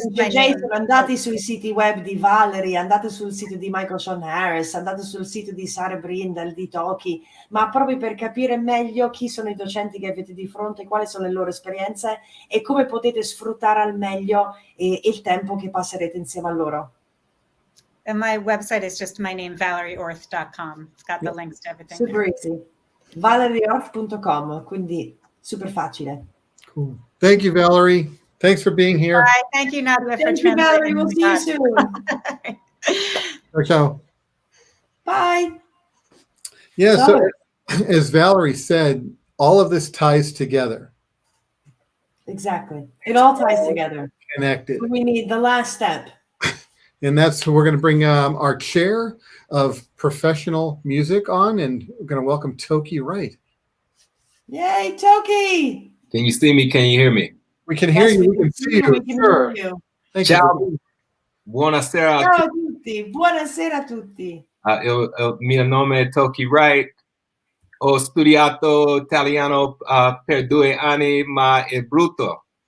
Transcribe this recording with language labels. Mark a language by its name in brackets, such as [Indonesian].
[Italian] Jason, andate sui siti web di Valerie, andate sul sito di Michael Sean Harris, andate sul sito di Sarah Brindle, di Toki, ma proprio per capire meglio chi sono i docenti che avete di fronte, quali sono le loro esperienze e come potete sfruttare al meglio il tempo che passerete insieme a loro. [English] And my website is just my name, valerieorth.com. It's got the links to everything. Super easy. [Italian] valerieorth.com, quindi super facile. [English] Cool. Thank you, Valerie. Thanks for being here. Bye. Thank you, Nadia, for Thank you, Valerie. We'll see you soon. [Italian] Ciao. [English] Bye. Yeah, so as Valerie said, all of this ties together. Exactly. It all ties together. Connected. We need the last step. And that's we're going to bring our chair of professional music on, and we're going to welcome 𝗕𝗃𝗃𝗃𝗃 Wright. Yay, 𝗕𝗃𝗃𝗃𝗃. Can you see me? Can you hear me? We can hear you. We can see you. We can hear you. [Italian] Ciao. Buonasera. Ciao a tutti. Buonasera a tutti. Il mio nome è 𝗕𝗃𝗃𝗃𝗃 Wright. Ho studiato italiano per 2 anni, ma è brutto.